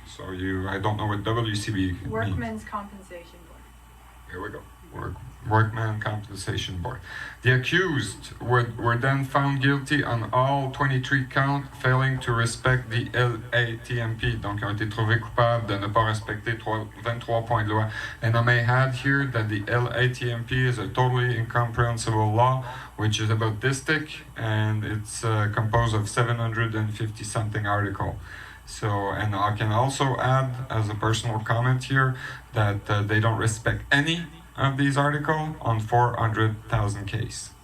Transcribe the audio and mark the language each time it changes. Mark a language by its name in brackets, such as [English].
[English] So I don't know what WCB means. Workmen's Compensation Board. Here we go. Workman Compensation Board. The accused were then found guilty on all 23 counts, failing to respect the LATMP. [French] Donc, ils ont été trouvés coupables de ne pas respecter 23 points de loi. [English] And I may add here that the LATMP is a totally incomprehensible law, which is about this thick, and it's composed of 750 something articles. So, and I can also add, as a personal comment here, that they don't respect any of these articles on 400,000 cases.